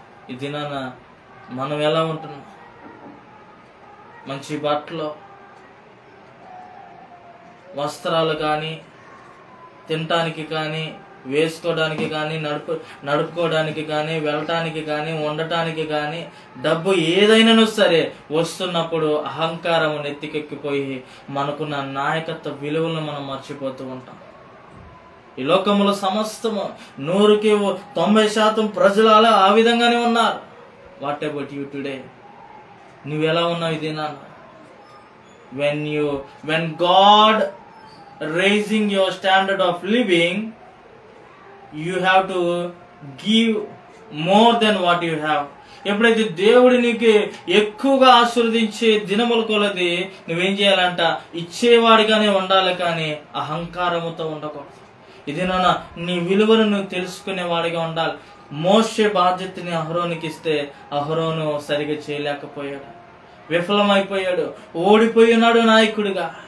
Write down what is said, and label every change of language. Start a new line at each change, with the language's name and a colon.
Telugu: ఈ దినాన మనం ఎలా ఉంటున్నాం? మంచి బట్టలు, వస్త్రాలు కానీ, తినటానికి కానీ, వేసుకోవడానికి కానీ, నడుపుకోవడానికి కానీ, వెళ్ళటానికి కానీ, ఉండటానికి కానీ, డబ్బు ఏదైనా సరే వస్తున్నప్పుడు అహంకారం నెత్తికెక్కిపోయి మనకున్న నాయకత్వ విలువలను మనం మర్చిపోతూ ఉంటాం. ఈ లోకంలో సమస్తము 100కి 90% ప్రజలు అలా ఆ విధంగానే ఉన్నారు.
English: What about you today?
Telugu: నువ్వెలా ఉన్నావు ఇది నాన్న?
English: when God raising your standard of living, you have to give more than what you have.
Telugu: ఎప్పుడైతే దేవుడు నీకు ఎక్కువగా ఆశీర్వదించే దినముల కొలది నువ్వేం చేయాలంట, ఇచ్చేవాడిగానే ఉండాలి, కానీ అహంకారముతో ఉండకూడదు. ఇది నాన్న నీ విలువను నువ్వు తెలుసుకునే వాడిగా ఉండాలి. మోషే బాధ్యతని అహరోనుకి ఇస్తే అహరోను సరిగా చేయలేకపోయాడు, విఫలమైపోయాడు, ఓడిపోయినాడు నాయకుడిగా.